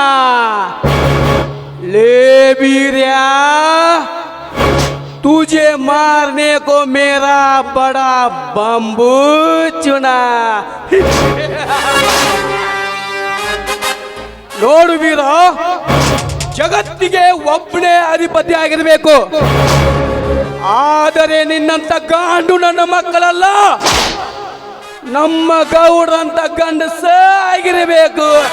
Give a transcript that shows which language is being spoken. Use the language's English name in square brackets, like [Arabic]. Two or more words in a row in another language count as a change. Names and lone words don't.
[Hindi] ले बीरिया, तुझे मारने को मेरा बड़ा बम्बू चुना. [Kannada] ನೋಡು ವೀರ, ಜಗತ್ತಿಗೆ ಒಬ್ಬನೇ ಅಧಿಪತಿ ಆಗಿರಬೇಕು. ಆದರೆ ನಿನ್ನಂತ ಗಾಂಡು ನನ್ನ ಮಕ್ಕಳಲ್ಲ, ನಮ್ಮ ಗೌಡ್ರಂತ ಗಂಡಸ ಆಗಿರಬೇಕು.